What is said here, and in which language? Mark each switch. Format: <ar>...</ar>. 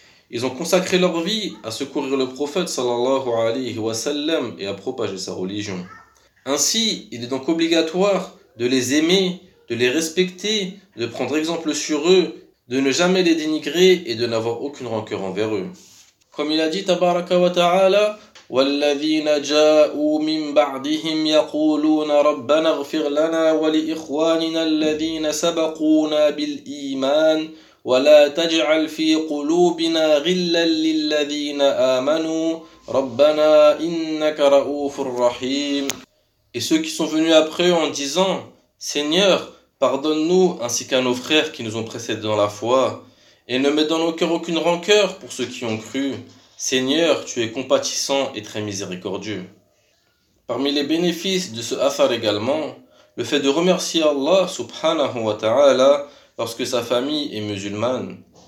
<fr>Ils ont consacré leur vie à secourir le prophète sallallahu alayhi wa sallam et à propager sa religion. Ainsi, il est donc obligatoire de les aimer, de les respecter, de prendre exemple sur eux, de ne jamais les dénigrer et de n'avoir aucune rancœur envers eux. Comme il a dit</fr> <ar>tabaraka wa ta'ala والذين جاءوا من بعدهم يقولون ربنا اغفر لنا ولإخواننا الذين سبقونا بالإيمان ولا تجعل في قلوبنا غلا للذين آمنوا ربنا إنك رؤوف رحيم.</ar> <fr>Et ceux qui sont venus après eux en disant Seigneur, pardonne-nous ainsi qu'à nos frères qui nous ont précédés dans la foi. Et ne mets dans nos cœurs aucune rancœur pour ceux qui ont cru. Seigneur, tu es compatissant et très miséricordieux. Parmi les bénéfices de ce athar également, le fait de remercier Allah subhanahu wa ta'ala lorsque sa famille est musulmane.</fr>